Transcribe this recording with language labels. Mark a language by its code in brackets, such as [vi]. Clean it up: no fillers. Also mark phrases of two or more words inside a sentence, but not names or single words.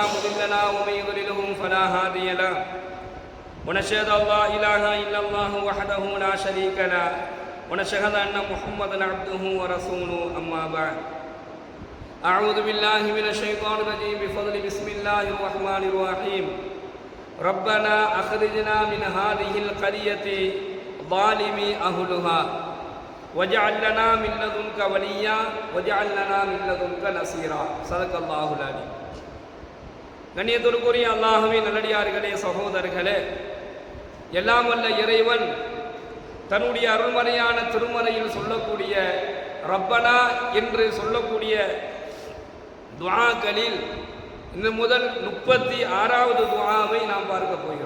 [ar] مضل له ومن يضلله فلا هادي له ونشهد أن لا إله إلا الله وحده لا شريك له ونشهد أن محمدا عبده ورسوله أما بعد أعوذ بالله من الشيطان الرجيم بفضل بسم الله الرحمن الرحيم ربنا أخرجنا من هذه القرية ظالم أهلها واجعل لنا من لدنك وليا واجعل لنا من لدنك نصيرا صدق الله العليم. [ta] கண்ணியத்திற்குரிய அல்லாஹ்வின் நல்லடியார்களே, சகோதரர்களே, எல்லாம் வல்ல இறைவன் தன்னுடைய அருள்மறையான திருமறையில் சொல்லக்கூடிய ரப்பனா என்று சொல்லக்கூடிய துஆக்களில் இந்த முதல் 36வது துஆவை நாம் பார்க்க போகிறோம்.